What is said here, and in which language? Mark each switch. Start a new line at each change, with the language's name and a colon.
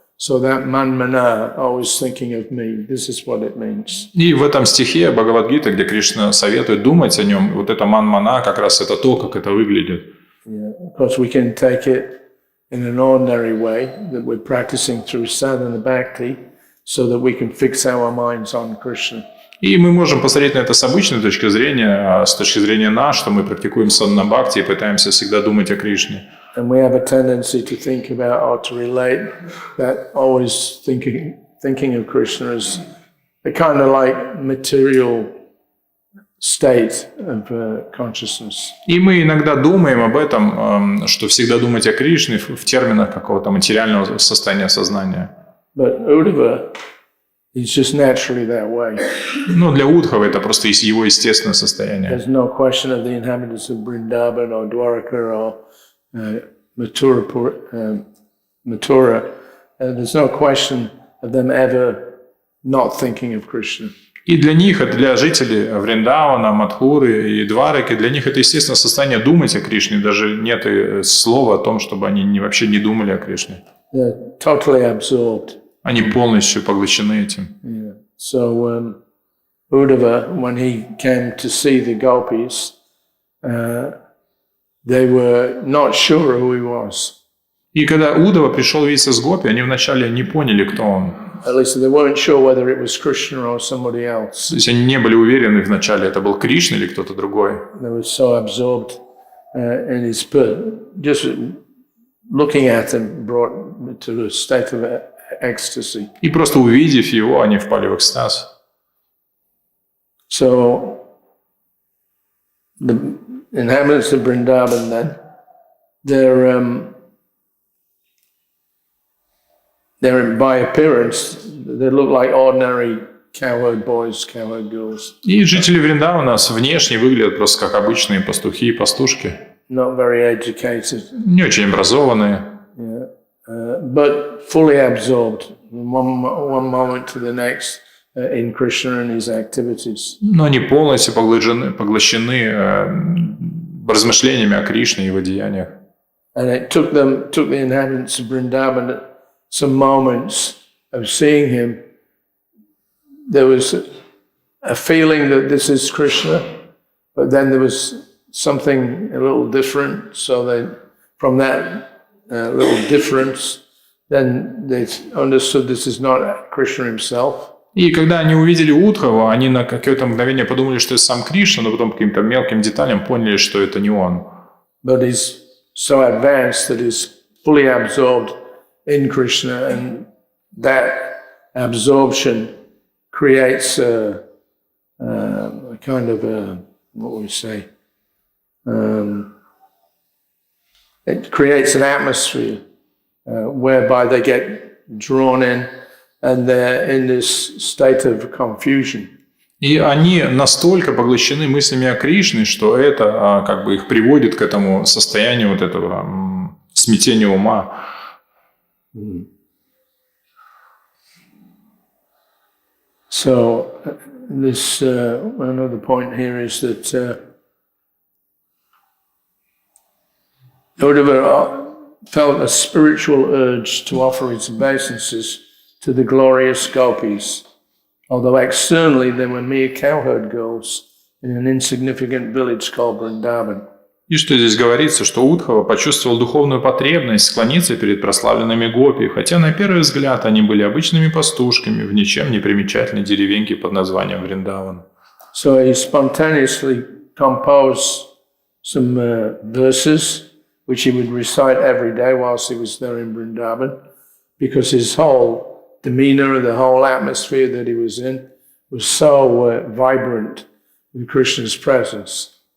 English: So that manmana, always thinking of me, this is what it means.
Russian: И в этом стихе Бхагавад-гиты, где Кришна советует думать о нем, вот это манмана, как раз это то, как это выглядит.
English: Yeah, of course, we can take it in an ordinary way that we're practicing through sadhana bhakti, so that we can fix our minds on Krishna.
Russian: И мы можем посмотреть на это с обычной точки зрения, с точки зрения нас, что мы практикуем садхана-бхакти и пытаемся всегда думать о Кришне.
English: And we have a tendency to think about or to relate that always thinking of Krishna as a kind of like material state of consciousness.
Russian: И мы иногда думаем об этом, что всегда думать о Кришне в терминах какого-то материального состояния сознания.
English: But Uddhava is just naturally that way.
Russian: Но для Удхава это просто его естественное состояние.
English: There's no question of the inhabitants of Vrindavan or Dwarka or Mathura. There's no question of them ever not thinking of Krishna.
Russian: И для них, для жителей Вриндавана, Мадхуры и Двараки, для них это естественное состояние думать о Кришне. Даже нет и слова о том, чтобы они вообще не думали о Кришне.
English: They're totally absorbed.
Russian: Они полностью поглощены этим.
English: Yeah. So Uddhava, when he came to see the gopis, they were not sure who he was.
Russian: И когда Удава пришел видеться с Гопи, они вначале не поняли, кто он.
English: At least they weren't sure whether it was Krishna or somebody else.
Russian: То есть они не были уверены вначале, это был Кришна или кто-то другой.
English: They were so absorbed in his spirit. Just looking at him brought to a state of ecstasy.
Russian: И просто увидев его, они впали в экстаз.
English: So the inhabitants of Vrindavan then, they're by appearance, they look like ordinary cowherd boys, cowherd girls.
Russian: И жители Вриндавана внешне выглядят просто как обычные пастухи и пастушки.
English: Not very educated.
Russian: Не очень образованные.
English: Yeah. But fully absorbed from one moment to the next in Krishna and his activities.
Russian: Но они полностью поглощены размышлениями о Кришне и его деяниях.
English: And it took the inhabitants of Vrindavan some moments of seeing him. There was a feeling that this is Krishna, but then there was something a little different. So from that little difference, then they understood this is not Krishna himself.
Russian: И когда они увидели Удхава, они на какое-то мгновение подумали, что это сам Кришна, но потом по каким-то мелким деталям поняли, что это не он.
English: But he's so advanced that he's fully absorbed in Krishna, and that absorption creates a kind of what would we say? It creates an atmosphere whereby they get drawn in, and they're in this state of confusion.
Russian: И они настолько поглощены мыслями о Кришне, что это как бы их приводит к этому состоянию вот этого смятения ума.
English: So this another point here is that Uddhava felt a spiritual urge to offer his obeisances to the glorious gopis, although externally they were mere cowherd girls in an insignificant village called Vrindavan.
Russian: И что здесь говорится, что Удхава почувствовал духовную потребность склониться перед прославленными гопи, хотя на первый взгляд они были обычными пастушками в ничем не примечательной деревеньке под названием Вриндаван.
English: So he spontaneously composed some verses which he would recite every day whilst he was there in Vrindavan, because his whole demeanor and the whole atmosphere that he was in was so vibrant with Krishna's presence.